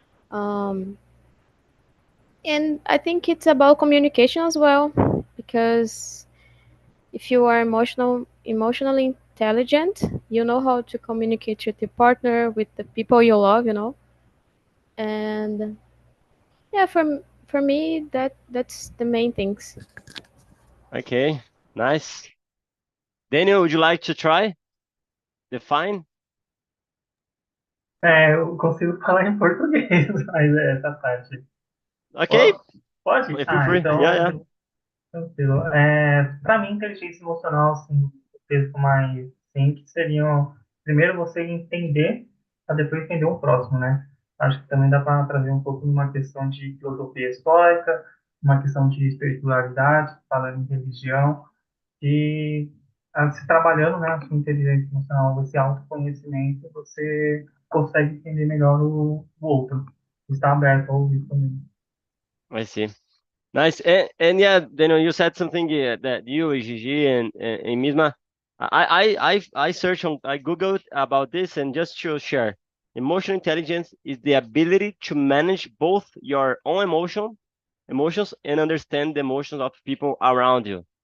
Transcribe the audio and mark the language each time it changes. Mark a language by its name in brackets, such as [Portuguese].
[English] Um, and I think it's about communication as well, because if you are emotionally intelligent, you know how to communicate with your partner, with the people you love. And yeah, for me, that's the main things. Okay, nice. Daniel, would you like to try? Define? [Portuguese] Eu consigo falar em português, mas é essa parte. [English] Okay, [Portuguese] Pode? [English] feel free. Yeah, yeah. [Portuguese] Tranquilo. Para mim, inteligência emocional, assim, o texto mais simples seriam, primeiro você entender, para depois entender o próximo, né? Acho que também dá para trazer um pouco de uma questão de filosofia estoica, uma questão de espiritualidade, falando em religião, e se trabalhando, né, a sua inteligência emocional, esse autoconhecimento, você consegue entender melhor o outro. Está aberto a ouvir também. [English] I see. Nice. And yeah, Daniel, you said something that you, Gigi, and Misma. I searched on, I Googled about this, and just to share, emotional intelligence is the ability to manage both your own emotions and understand the emotions of people around you.